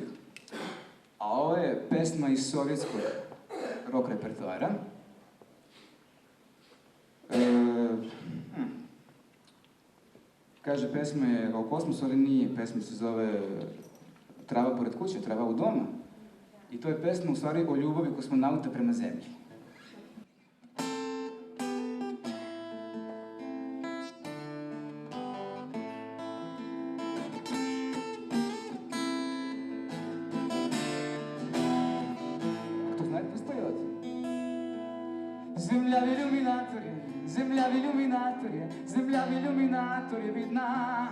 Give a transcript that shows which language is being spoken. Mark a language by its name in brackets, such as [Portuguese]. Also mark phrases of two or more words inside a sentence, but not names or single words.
[Serbian] A ovo je pesma iz sovjetskog rock repertoara. Kaže, pesma je o kosmosu, ali nije. Pesma se zove Trava pored kuće, [Russian] трава у дома. [Serbian] I to je pesma u stvari o ljubavi kosmonauta prema zemlji. [Russian] Кто знает, пусть поет. Земля в иллюминаторе, земля в иллюминаторе, земля в иллюминаторе видна.